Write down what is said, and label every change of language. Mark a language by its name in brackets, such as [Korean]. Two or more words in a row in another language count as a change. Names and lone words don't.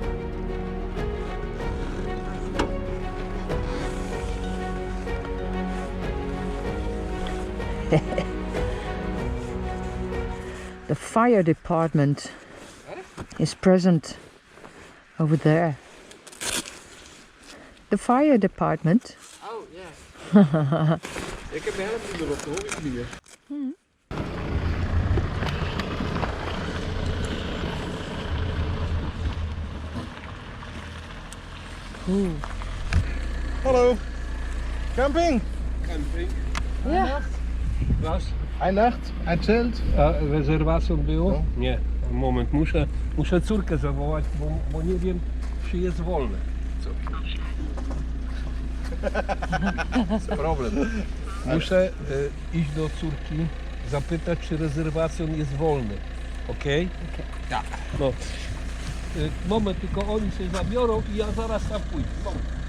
[English] The fire department is present over there. The fire department. [Dutch] Oh, ja. Ik heb mijn helft erop, hoor ik niet meer. Hallo. Camping? Camping. Ja. [German] Was? Ein Nacht, ein Zelt. [Polish] Rezerwacją było? Nie. Moment, muszę córkę zawołać, bo nie wiem, czy jest wolne. Co? Jest problem. Muszę iść do córki, zapytać, czy rezerwacją jest wolny. Okej? [Dutch] Ja. [Polish] No. Moment, tylko oni się zabiorą i ja zaraz tam pójdę. Moment.